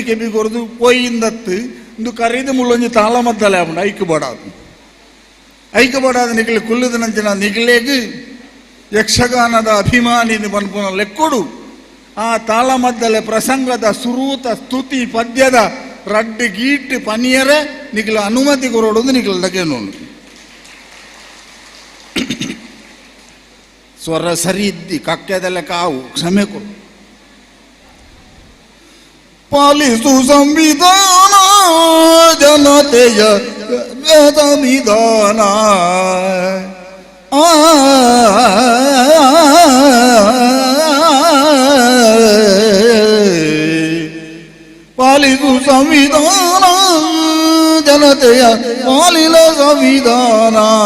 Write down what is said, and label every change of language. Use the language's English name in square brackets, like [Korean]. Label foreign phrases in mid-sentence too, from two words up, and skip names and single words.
[Tulu] ಕೆಬಿ ಕೊರದು ಪೊಯ್ಯಿಂದತ್ತು ಇಂದು ಕರೀದು ಮುಳ್ಳೊಂಜಿ ತಾಳ ಮದ್ದಲೆ ಆಪುಂಡು ಐಕ್ಯಬೋಡಾದ ನಿಕ್ಲು ಕುಲ್ಲದಿನಂಚಿನ ನಿಗ್ಲೇಗು ಯಕ್ಷಗಾನದ ಅಭಿಮಾನಿ ಪನ್ಪುನ ಲೆಕ್ಕೊಡು ಆ ತಾಳ ಮದ್ದಲೆ ಪ್ರಸಂಗದ ಸುರೂತ ಸ್ತುತಿ ಪದ್ಯದ ರಡ್ಡು ಗೀಟ್ ಪನಿಯರೆ ನಿಕ್ಲ ಅನುಮತಿ ಕೊರೋಡು ನಿಕ್ಲದಕ್ಕೆ ನೋಡು ಸ್ವರ ಸರಿ ಇದ್ದಿ ಕಕ್ಕೆದಲ್ಲ ಕಾವು ಕ್ಷಮೆ ಕೊಡು [Kannada] ಪಾಲಿಸು ಸಂವಿಧಾನ ಜನತೆಯ ಸಂವಿಧಾನ ಪಾಲಿಸು ಸಂವಿಧಾನ ಜನತೆಯ ಪಾಲಿಲ ಸಂವಿಧಾನ